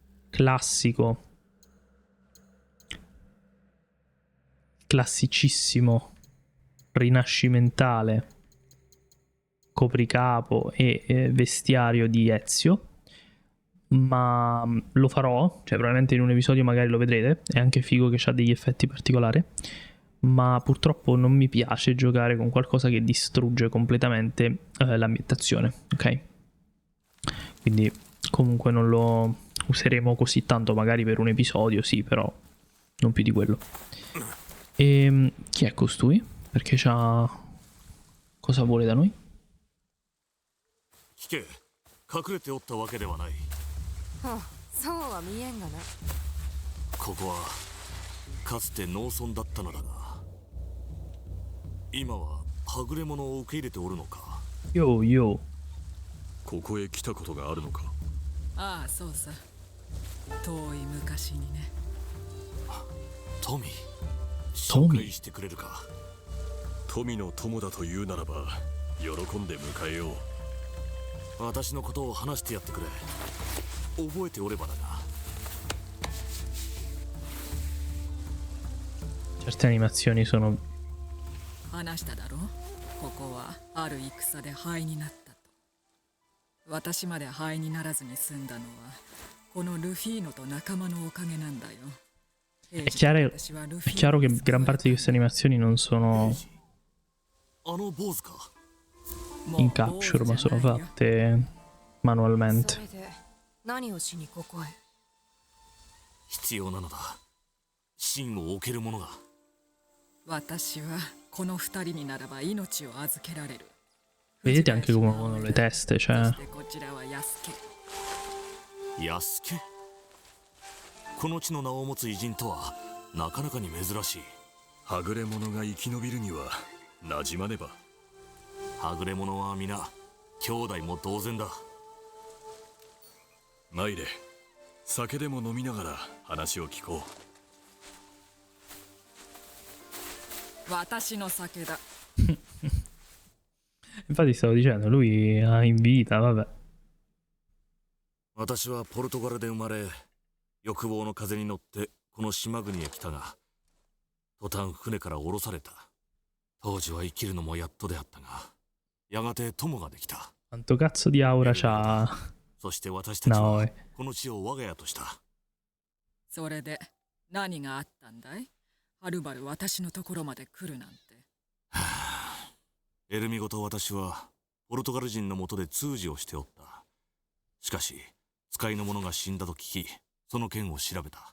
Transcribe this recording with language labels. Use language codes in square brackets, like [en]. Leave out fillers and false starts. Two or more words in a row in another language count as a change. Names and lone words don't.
[it] classicissimo rinascimentale copricapo e vestiario di Ezio, ma lo farò, cioè probabilmente in un episodio magari lo vedrete, è anche figo che ha degli effetti particolari, ma purtroppo non mi piace giocare con qualcosa che distrugge completamente l'ambientazione, ok? Quindi comunque non lo useremo così tanto, magari per un episodio sì, però non più di quello. E chi è costui? Perché c'ha... cosa vuole da noi? [ja] 聞け、隠れておったわけではない。はあ、そうは見えんがな。ここはかつて農村だったのだが、今ははぐれ者を受け入れておるのか。よよ。ここへ来たことがあるのか。ああ、そうさ。遠い昔にね。トミー、紹介してくれるか。富の友だというならば喜んで迎えよう。私のことを話してやってくれ。覚えておればだな。 [it] Certe animazioni sono... [ja] 話しただろう。ここはある戦で灰になったと。私まで灰にならずに済んだのはこのルフィーノと仲間のおかげなんだよ。 [it] È chiaro che gran parte di queste animazioni non sono [ja] あの坊主か。 [it] in capture, ma sono fatte manualmente. [ja] それで何をしにここへ。必要なのだ。真を置けるものが。私はこの二人にならば命を預けられる。 [it] Vedete anche come muovono le teste, cioè... [ja] そしてこちらは安家。安家。この地の名を持つ偉人とはなかなかに珍しい。はぐれ者が生き延びるには馴染まねば。はぐれ者は皆兄弟も同然だ。参れ、酒でも飲みながら話を聞こう。私の酒だ。 [it] Infatti stavo dicendo, lui ha in vita, vabbè. [ja] 私はポルトガルで生まれ、欲望の風に乗ってこの島国へ来たが、途端船から降ろされた。当時は生きるのもやっとであったが、やがて友ができた。 [it] Quanto cazzo di aura c'ha [ja] そして私たちは Naoi. この地を我が家とした。それで何があったんだい？はるばる私のところまで来るなんて。エルミゴと私はポルトガル人のもとで通詞をしておった。しかし使いの者が死んだと聞き、その件を調べた。